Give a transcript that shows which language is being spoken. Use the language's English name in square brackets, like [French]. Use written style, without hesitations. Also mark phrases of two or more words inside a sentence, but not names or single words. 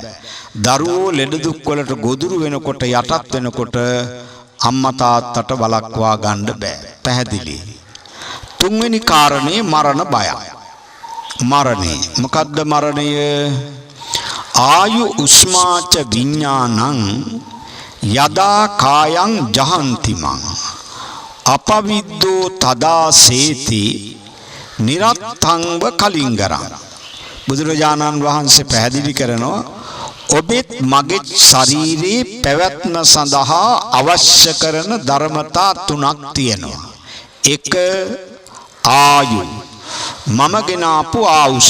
[Sinhala] දරුවෝ ලෙඩ දුක් වලට ගොදුරු වෙනකොට, යටත් වෙනකොට අම්මා තාත්තට වළක්වා ගන්න බෑ. පැහැදිලි. තුන්වෙනි කාරණේ මරණ බය. මරණය. මොකද්ද මරණය? [Pali] ආයු උස්මාච විඥානං යදා කායං ජහන්තිමං අපවිද්දෝ තදා සේති නිරත්තංව කලින්ගරං. [Sinhala] බුදුරජාණන් වහන්සේ පැහැදිලි කරනවා ඔබෙත් මගෙත් ශරීරයේ පැවැත්ම සඳහා අවශ්‍ය කරන ධර්මතා තුනක් තියෙනවා. එක ආයු, මම ගෙන ආපු ආයුෂ.